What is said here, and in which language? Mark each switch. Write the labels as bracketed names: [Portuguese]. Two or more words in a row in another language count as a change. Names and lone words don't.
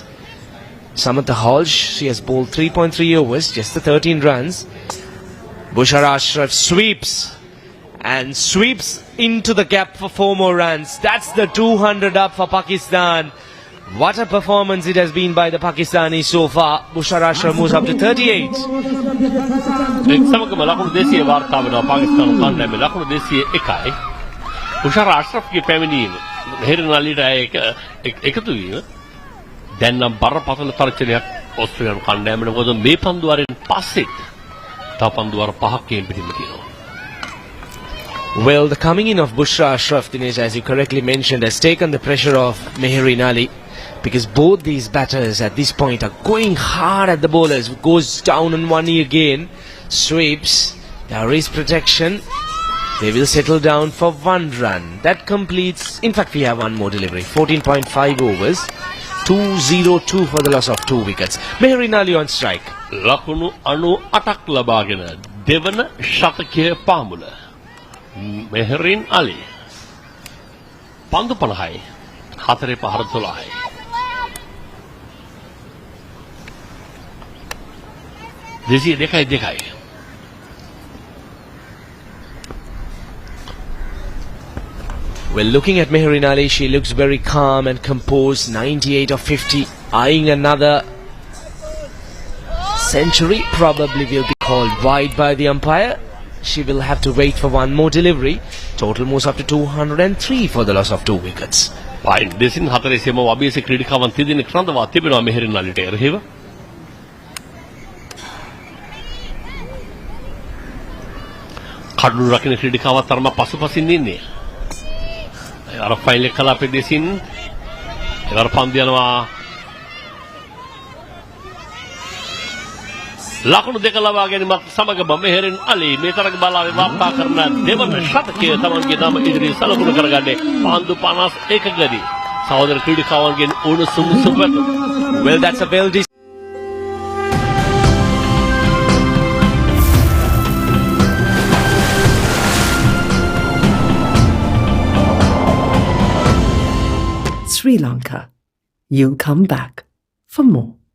[English] Samantha Hodge, she has bowled 3.3 overs, just the 13 runs. Bushra Ashraf sweeps and sweeps into the gap for 4 more runs. That's the 200 up for Pakistan. What a performance it has been by the Pakistanis so far. Bushra Ashraf moves up to 38. [Sinhala] සමගම ලකුණු 200 වාර්තා වෙනවා පාකිස්තාන කණ්ඩායමේ ලකුණු 201යි. බුෂාරා අශ්රෆ්ගේ පැමිණීම මෙහෙරින් අලිට එකතු වීම දැන් නම් බරපතල තර්ජනයක් ඕස්ට්‍රේලියානු කණ්ඩායමට. මොකද මේ පන්දු වරින් පස්සෙත් තව පන්දු වර 5ක් ගේම් පිටින්ම තියෙනවා. [English] Well, the coming in of Bushra Ashraf, Dinesh, as you correctly mentioned, has taken the pressure off Mehereen Ali, because both these batters at this point are going hard at the bowlers. Goes down on one knee again, sweeps, there is protection. They will settle down for 1 run. That completes, in fact we have one more delivery, 14.5 overs, 202 for the loss of 2 wickets. Mehereen Ali on strike. [Sinhala] ලකුණු 98ක් ලබාගෙන දෙවන ශතකයේ පාමුල. Mehereen Ali. පන්දු 50යි. 4 පහර 12යි. දෙසිය දෙකයි. [English] Well, looking at Mehereen Ali, she looks very calm and composed. 98 of 50, eyeing another century. Probably will be called wide by the umpire. She will have to wait for one more delivery. Total moves up to 203 for the loss of 2 wickets. [Sinhala] Fine. Desin 40 අභියස ක්‍රීඩිකාවන් තිදෙනෙක් රඳවා තිබෙනවා මෙහෙරින් අලිට එරෙහිව. කඩළු රකින්න ක්‍රීඩිකාවන් තරම පසුපසින් ඉන්නේ. අර ෆයිල් එක කළා අපේ දෙසින්. ඒවර පන්දු යනවා. ලකුණු 2 ලබා ගැනීමත් සමගම මෙහෙරින් අලි මේ තරග බලාවේ වාර්තා කරන දෙවන ශතකයේ තමන්ගේ නම ඉදිරියේ සලකුණු කරගන්නේ පන්දු 51කදී. සහෝදර ක්‍රීඩිකාවන්ගෙන් උණුසුම් සුබපැතුම්. [English] Well, that's a well Sri Lanka. You'll come back for more.